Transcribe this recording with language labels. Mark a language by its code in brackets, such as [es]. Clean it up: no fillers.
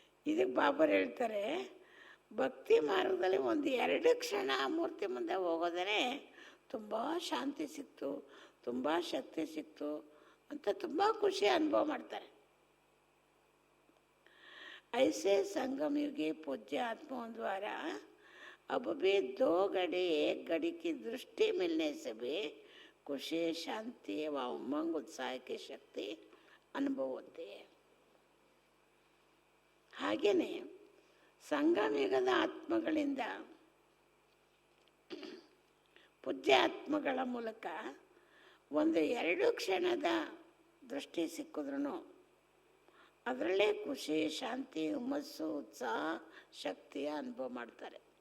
[kn] ಇದಕ್ಕೆ ಬಾಬಾರು ಹೇಳ್ತಾರೆ, ಭಕ್ತಿ ಮಾರ್ಗದಲ್ಲಿ 1-2 ಕ್ಷಣ ಮೂರ್ತಿ ಮುಂದೆ ಹೋಗೋದರೆ ತುಂಬ ಶಾಂತಿ ಸಿಕ್ತು, ತುಂಬ ಶಕ್ತಿ ಸಿಕ್ತು ಅಂತ ತುಂಬ ಖುಷಿ ಅನುಭವ ಮಾಡ್ತಾರೆ. [hi] ऐसे संगम युगी पूज्य आत्माओं द्वारा अब भी 2 घड़ी 1 घड़ी की दृष्टि मिलने से भी खुशी, शांति व उमंग उत्साह की शक्ति अनुभव होती है. [kn] ಹಾಗೆಯೇ ಸಂಗಮ ಯುಗದ ಆತ್ಮಗಳಿಂದ ಪೂಜ್ಯ ಆತ್ಮಗಳ ಮೂಲಕ 1-2 ಕ್ಷಣದ ದೃಷ್ಟಿ ಸಿಕ್ಕಿದ್ರೂ ಅದರಲ್ಲೇ ಖುಷಿ, ಶಾಂತಿ, ಹುಮ್ಮಸ್ಸು, ಉತ್ಸಾಹ, ಶಕ್ತಿಯ ಅನುಭವ ಮಾಡ್ತಾರೆ.